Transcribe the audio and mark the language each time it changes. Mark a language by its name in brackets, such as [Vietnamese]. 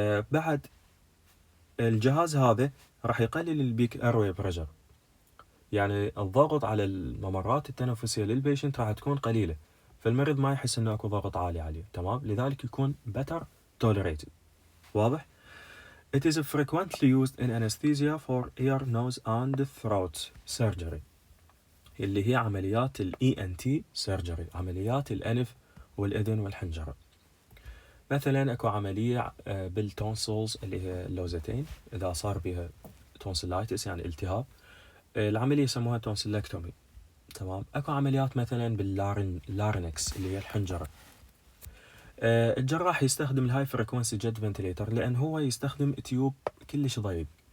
[Arabic] بعد الجهاز هذا راح يقلل البيك ايروي بريشر، يعني الضغط على الممرات التنفسية للبيشنت راح تكون قليلة، فالمريض ما يحس انه اكو ضغط عالي عليه. تمام، لذلك يكون [English] better tolerated. [Arabic] واضح؟ [English] It is frequently used in anesthesia for ear, nose and throat surgery، [Arabic] اللي هي عمليات ال ENT surgery، عمليات الأنف والأذن والحنجرة. مثلا اكو عملية بالتونسلز اللي هي اللوزتين، إذا صار بها تونسلايتس يعني التهاب، العملية يسموها تونسيلكتومي. تمام. اكو عمليات مثلا باللارينكس اللي هي الحنجرة. الجراح يستخدم الهاي فريكونسي جيت فنتيليتر لأن هو يستخدم تيوب كلش ضيق.